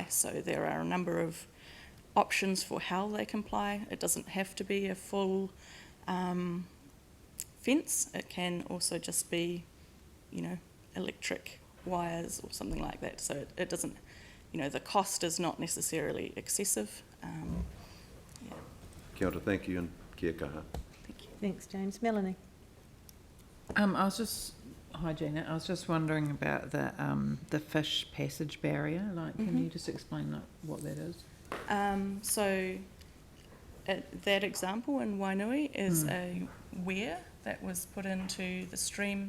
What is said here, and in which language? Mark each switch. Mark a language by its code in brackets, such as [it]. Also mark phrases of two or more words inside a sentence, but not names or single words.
[en] So there are a number of options for how they comply. It doesn't have to be a full fence. It can also just be, you know, electric wires or something like that. So it doesn't, you know, the cost is not necessarily excessive. Yeah. [mi] Kia ora, [en] thank you, and [mi] kia kaha. [en] Thanks, James. Melanie. I was just Hi Gina, I was just wondering about the fish passage barrier. Like, can you just explain what that is? So that example in Wainui is a weir that was put into the stream.